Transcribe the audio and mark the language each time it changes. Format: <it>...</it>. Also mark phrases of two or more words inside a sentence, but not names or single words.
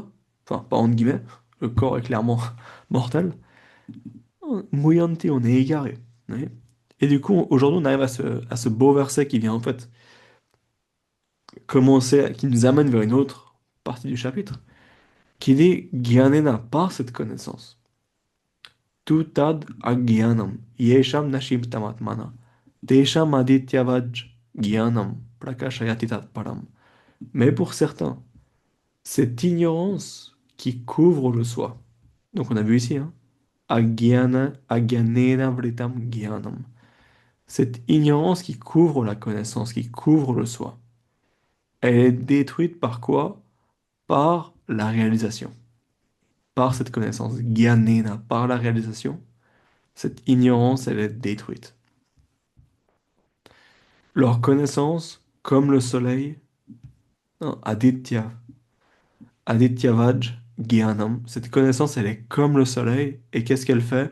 <fr>Enfin, pas entre guillemets, le corps est clairement mortel. Muyanti, on est égaré. Oui. Et du coup, aujourd'hui, on arrive à ce beau verset qui vient en fait commencer, qui nous amène vers une autre partie du chapitre, qui dit Gyanena, par cette connaissance.</fr> <sa>Tutad agyanam, yesham nashim tamatmana, tesham adityavaj gyanam, prakashayatitat param.</sa> <fr>Mais pour certains, cette ignorance qui couvre le soi. Donc on a vu ici, hein,</fr> <sa>agyana, agyanena vritam gyanam.</sa> <fr>Cette ignorance qui couvre la connaissance, qui couvre le soi. Elle est détruite par quoi? Par la réalisation. Par cette connaissance. Gyanena, par la réalisation. Cette ignorance, elle est détruite. Leur connaissance, comme le soleil, non,</fr> <sa>Aditya, Adityavaj Gyanam,</sa> <fr>cette connaissance, elle est comme le soleil, et qu'est-ce qu'elle fait?</fr>